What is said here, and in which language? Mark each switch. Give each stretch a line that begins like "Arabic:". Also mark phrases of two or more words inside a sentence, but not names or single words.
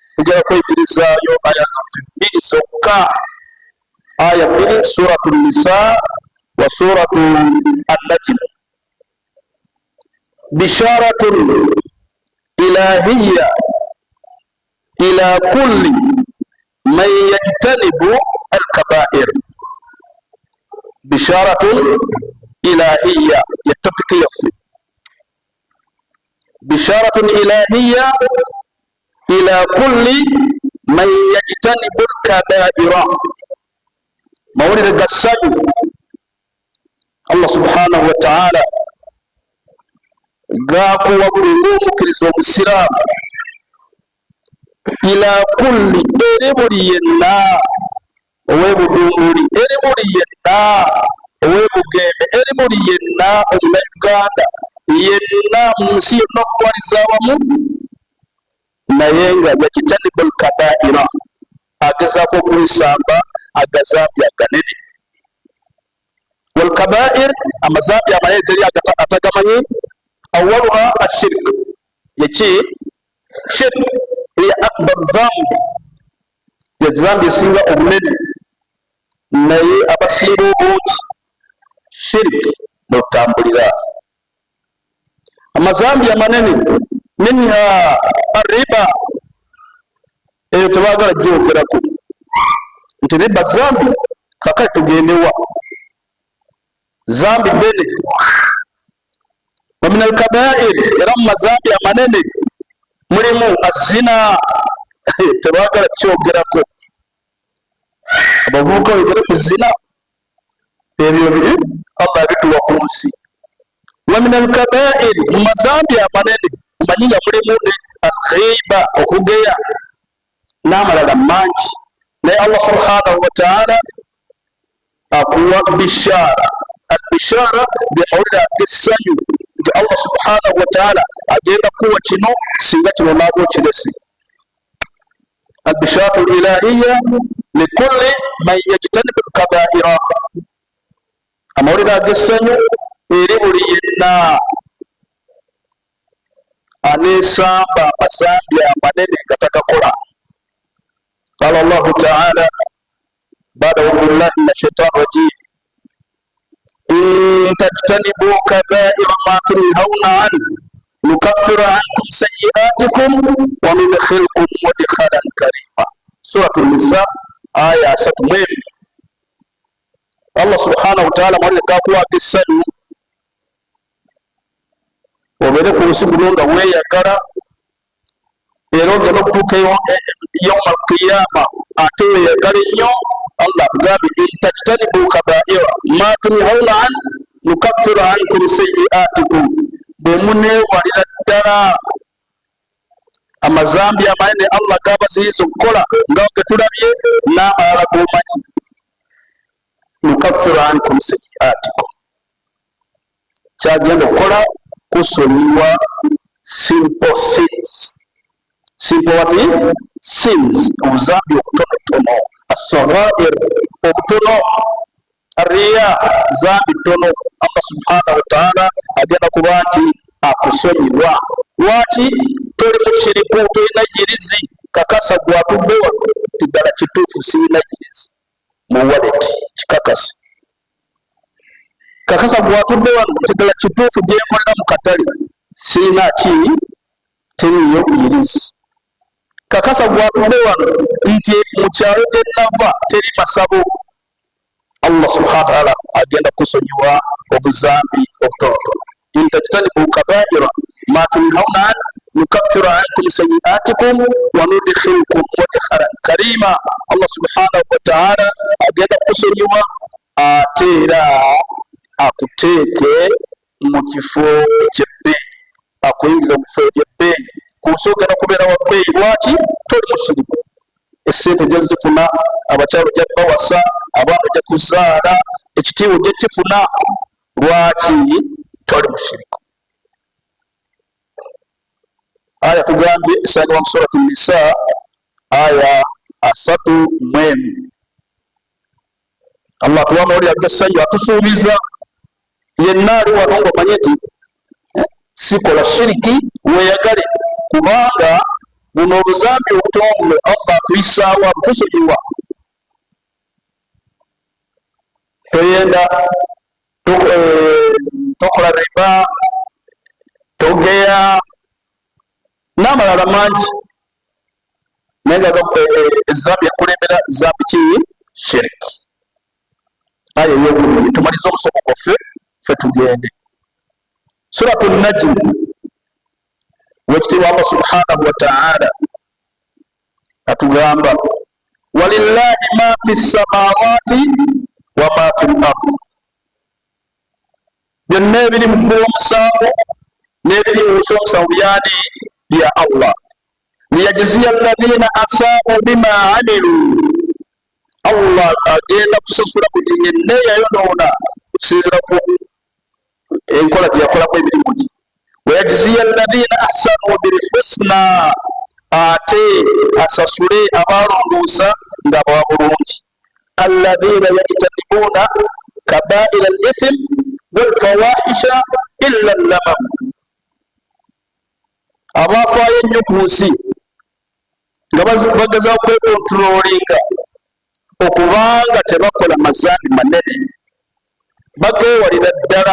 Ganda: tujja kwekirizayo aya zaffe bbiri zokka, aya bbiri,
Arabic: سورة النساء وسورة النجم. بشارة إلهية إلى كل من يجتنب الكبائر. بشارة إلهية
Ganda: ya topic yaffe.
Arabic: بشارة إلهية إلى كل من يجتنب الكبائر.
Ganda: Mawulire ga ssanyu Allah
Arabic: سبحانه وتعالى
Ganda: gakuwa buli ng'omukkiriza omusiraamu
Arabic: إلى كل,
Ganda: eri buli yenna ow'ebudumbuli, eri buli yenna ow'ebugembe, eri buli yenna omunauganda, yenna mu nsi yonna okutwaliza awamu, naye nga
Arabic: يجتنب الكبائر,
Ganda: agezaako okwisamba agazambi aganene.
Arabic: والكبائر,
Ganda: amazambi amanene teri atagamanyi.
Arabic: أولها الشرك, yeki شرك هي أكبر ذنب,
Ganda: ye dhambi esinga obunene, naye abasinga obungi shirk notambulira. Amazambi amanene
Arabic: منها الربا,
Ganda: eyo tebagala gyogerako nti riba zambi, kakati tugendewa zambi bene.
Arabic: ومن الكبائر,
Ganda: era mu mazambi amanene mulimu azina, tebagala kyogerako. Abavubuka wegere ku zina, ebyo biri Allah bituwa ku nsi.
Arabic: ومن الكبائر,
Ganda: mu mazambi amanene mumanyi nga mulimu al-ghiba, okugeya n'amalala mangi, naye Allah
Arabic: سبحانه وتعالى
Ganda: akuwa bishara. Al-bishara bimawulire ag'essanyu nti Allah
Arabic: سبحانه وتعالى
Ganda: agenda kuwa kino singa kino naaba okirese.
Arabic: البشارة الإلهية لكل من يجتنب الكبائر,
Ganda: amawulire ag'essanyu eri buli yenna aneesamba amazambi amanene nga tagakola.
Arabic: قال الله تعالى بعد أعوذ بالله من الشيطان الرجيم إن تجتنبوا كبائر ما تنهون عنه نكفر عنكم سيئاتكم وندخلكم مدخلا كريما. سورة النساء آية 3.
Ganda: Allah
Arabic: سبحانه وتعالى
Ganda: mawulire gakuwa ag'essanyu, obeere ku nsi guno nga weeyagala, era ogenda okutuuka
Arabic: يوم القيامة
Ganda: ate weeyagala ennyo.
Arabic: Allah agambye إن تجتنبوا كبائر ما تنهون عنه نكفر عنكم سيئاتكم,
Ganda: bwe muneewalira ddala amazambi amanene Allah gabaziyiza okukola nga ge tulabye n'amalala g'omanyi,
Arabic: نكفر عنكم سيئاتكم,
Ganda: kyagenda okukola kusonyiwa
English: simple sins. Simple what? Sins,
Ganda: obuzambi obutonotono. As-saghair, obutono. Arriya, zambi tono. Allah
Arabic: سبحانه وتعالى
Ganda: agenda kuba nti akusonyiwa. Lwaki? Toli mushiriku, tolina yirizi, kakasa gwatudde wano nti ddala kituufu sirina yirizi mu wallet, kikakasa. Kakasa gwatudde wano nti ddala kituufu gyenkolera mu katale sirina ki, teriyo yirizi. Kakasa gwatudde wano nti mu kyalo gye nava teri masabo. Allah
Arabic: سبحانه وتعالى
Ganda: agenda kusonyiwa obuzambi obutonotono.
Arabic: إن تجتنبوا كبائر ما تنهون عنه نكفر عنكم سيئاتكم وندخلكم مدخلا كريما.
Ganda: Allah
Arabic: سبحانه وتعالى
Ganda: agenda kusonyiwa ate era akuteeke mu kifo eky'ebbeeyi, akuyingiza mu kifo eky'ebbeeyi. Kusoogera kubeera wa bbeeyi. Lwaki? Toli mushiriku. Essente gye zifuna, abakyalo gye bawasa, abaana gye kuzaala, ekitiibwa gye kifuna. Lwaki? Toli mushiriku. Aya tugambye esanga mu suratu Nisa aya 3. Allah tuwa mawulire ag'essanyu, atusuubiza yenna ali wano ng'omanye nti sikola shiriki, weeyagale, kubanga buno obuzambi obutongole Allah akuyisaawo abukusonyiwa. Toyenda tokola riba, togeya n'amalala mangi naye nga ezambi ekulembera zambi ki? Shiriki. Aya ey'okubiri tumalize omusomo gwaffe ffe tugende. Suratu Najm, wekitiibwa Allah
Arabic: سبحانه وتعالى
Ganda: atugamba
Arabic: ولله ما في السماوات وما في الأرض,
Ganda: byonna ebiri mu ggulu omusanvu n'ebiri mu nsi omusanvu byani bya Allah.
Arabic: ليجزي الذين أساؤوا بما عملوا,
Ganda: Allah agenda kusasula buli yenna yayonoona okusinziira ku enkola gye yakolamu emirimu gye.
Arabic: ويجزي الذين أحسنوا بالحسنى,
Ganda: ate asasule abalongoosa nga bwa bulungi.
Arabic: الذين يجتنبون كبائر الإثم والفواحش إلا اللمم,
Ganda: abafaayo ennyo ku nsi nga bagezao kwekontrolinga okubanga tebakola mazambi manene, bagewalira ddala.